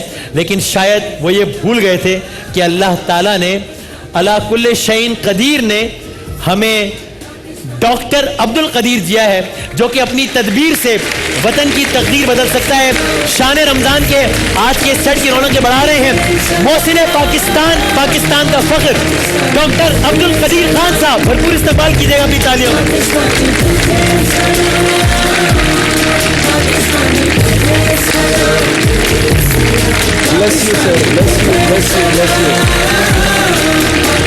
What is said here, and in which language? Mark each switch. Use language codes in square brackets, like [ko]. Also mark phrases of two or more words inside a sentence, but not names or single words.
[ur] لیکن شاید وہ یہ بھول گئے تھے کہ اللہ تعالیٰ نے, [ar] على كل شيء قدير [ur] نے ہمیں ڈاکٹر عبدالقدیر دیا ہے، جو کہ اپنی تدبیر سے وطن کی تقدیر بدل سکتا ہے. شان رمضان کے آج کے سیٹ کی رونق بڑھا رہے ہیں محسن پاکستان، پاکستان کا فخر ڈاکٹر عبدالقدیر خان صاحب، بھرپور استعمال کیجیے گا اپنی تالیوں میں. [en] Bless you, sir. Bless you, bless you, bless you.